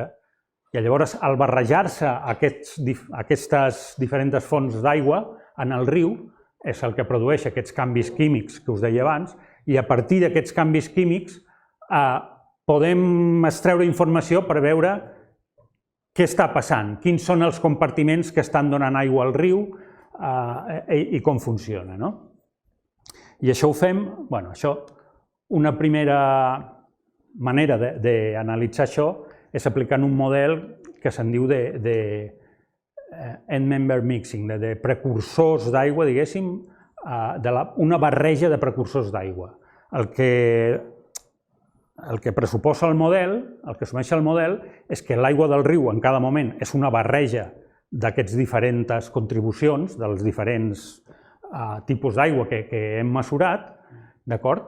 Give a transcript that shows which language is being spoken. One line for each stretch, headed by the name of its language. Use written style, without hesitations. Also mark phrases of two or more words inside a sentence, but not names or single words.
Catalan: I llavors, al barrejar-se aquestes diferents fonts d'aigua en el riu, és el que produeix aquests canvis químics que us deia abans, i a partir d'aquests canvis químics podem extreure informació per veure què està passant, quins són els compartiments que estan donant aigua al riu i com funciona. I això ho fem, una primera manera d'analitzar això és aplicant un model que se'n diu de
English: end-member mixing,
Catalan: de precursors d'aigua, diguéssim, una barreja de precursors d'aigua. El que pressuposa el model, el que assumeix el model, és que l'aigua del riu en cada moment és una barreja d'aquests diferents contribucions, dels diferents tipus d'aigua que hem mesurat, d'acord?